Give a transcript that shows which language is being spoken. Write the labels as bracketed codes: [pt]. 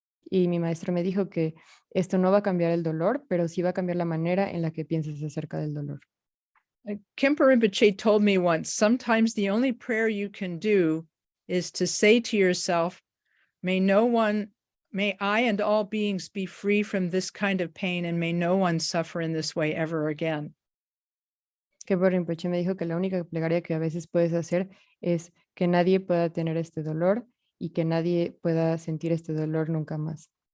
[es] Y mi maestro me dijo que esto no va a cambiar el dolor, pero sí va a cambiar la manera en la que piensas acerca del dolor. [en] Khenpo Rinpoche told me once, sometimes the only prayer you can do is to say to yourself, may I and all beings be free from this kind of pain, and may no one suffer in this way ever again. [es] Khenpo Rinpoche me dijo que la única plegaria que a veces puedes hacer es que nadie pueda tener este dolor y que nadie pueda sentir este dolor nunca más.